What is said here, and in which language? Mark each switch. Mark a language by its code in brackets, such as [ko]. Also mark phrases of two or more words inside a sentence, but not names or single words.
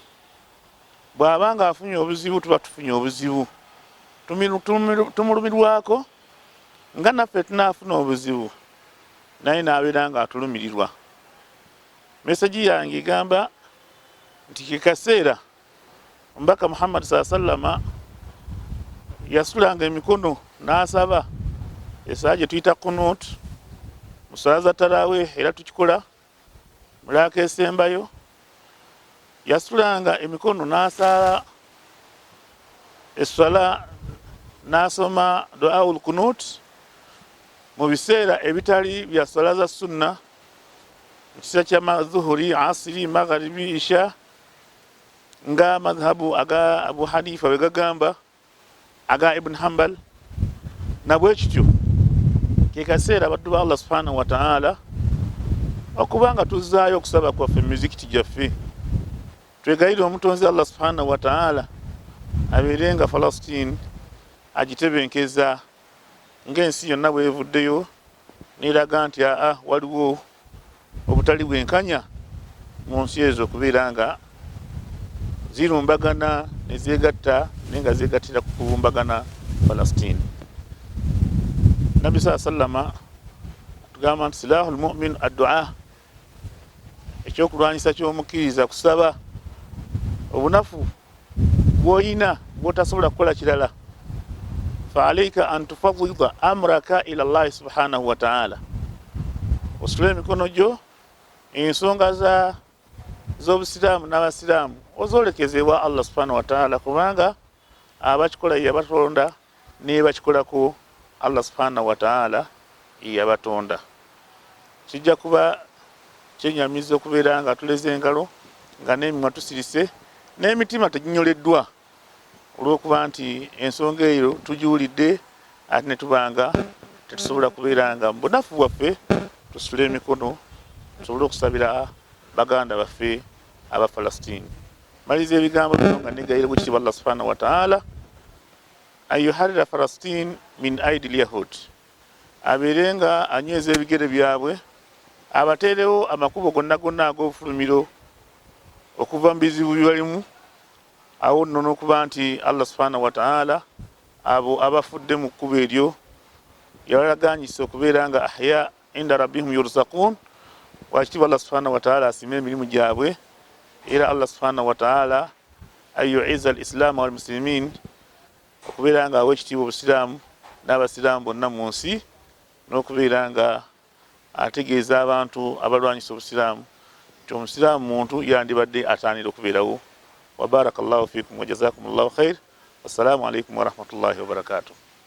[lg] Bw'aba nga afunye obuzibu tuba tufunye obuzibu, tumulumirwako nga naffe tunaafuna obuzibu naye n'abeera nga atulumirirwa. Meseji yange egamba nti kikaseera omubaka Muhammad [ar] صلى الله عليه وسلم [lg] yasulanga emikono n'asaba esaa gye tuyita kunut mu swala za tarawih, era tukikola mu laaka esembayo. Yasulanga emikono n'asala eswala n'asoma duaul kunut mu biseera ebitali bya swala za sunna, mu kiseera kya zuhuri, asiri, magharibi, isha, nga madhhabu aga Abu Hanifa bwe gagamba, aga Ibn Hanbal. Nabwe kityo ke kaseera abaddu ba Allah [ar] سبحانه وتعالى [lg] okuba nga tuzzaayo okusaba kwaffe mu mizikiti gyaffe, twegayire omutonzi Allah [ar] سبحانه وتعالى [lg] abeere nga Palestine agitebenkeza ng'ensi yonna bwevuddeyo n'eraga nti waliwo obutali bwenkanya mu nsi ezo okubeera nga zirumbagana ne zeegatta naye nga zeegattira ku kubumbagana Palestine. Nabbi [ar] صلى الله عليه وسلم [lg] tugamba nti [ar] سلاح المؤمن الدعاء, [lg] ekyokulwanyisa ky'omukkiriza kusaba. Obunafu bw'olina bw'otasobola kukola kirala, [ar] فعليك أن تفوض أمرك إلى الله سبحانه وتعالى, [lg] ositule emikono gyo ensonga z'obusiraamu n'abasiraamu ozoolekezebwa Allah [ar] سبحانه وتعالى, [lg] kubanga abakikola yabatonda ne bakikolako Allah [ar] سبحانه وتعالى [lg] yabatonda. Kijja kuba kyenyamiza okubeera nga tuleze engalo nga n'emimwa tusirise n'emitima teginyoleddwa olw'okuba nti ensonga eyo tugiwulidde ate ne tubanga tetusobola kubeera nga mu bunafu bwaffe tusitule emikono tusobole okusabira baganda baffe aba Palestine. Maliza ebigambo bino nga negayire bwekitiibwa Allah [ar] سبحانه وتعالى أن يحرر فلسطين من أيدي اليهود, [lg] abeere nga anyweza ebigere byabwe, abateerewo amakubo gonna gonna ag'obufulumiro okuva mu bizibu byebalimu. Awo nno n'okuba nti Allah [ar] سبحانه وتعالى [lg] abo abafudde mu kkubo eryo yabalaganyisa okubeera nga [ar] أحياء عند ربهم يرزقون, [lg] wakitiibwa Allah [ar] سبحانه وتعالى [lg] asima emirimu gyabwe. [ar] Era الله سبحانه وتعالى يعز الإسلام والمسلمين, [lg] okubeera nga awa ekitiibwa obusiraamu n'abasiraamu bonna mu nsi, n'okubeera nga ategeeza abantu abalwanyisa obusiraamu nti omusiraamu muntu yandibadde ataanira okubeerawo. [ar] وبارك الله فيكم وجزاكم الله خيرا والسلام عليكم ورحمة الله وبركاته.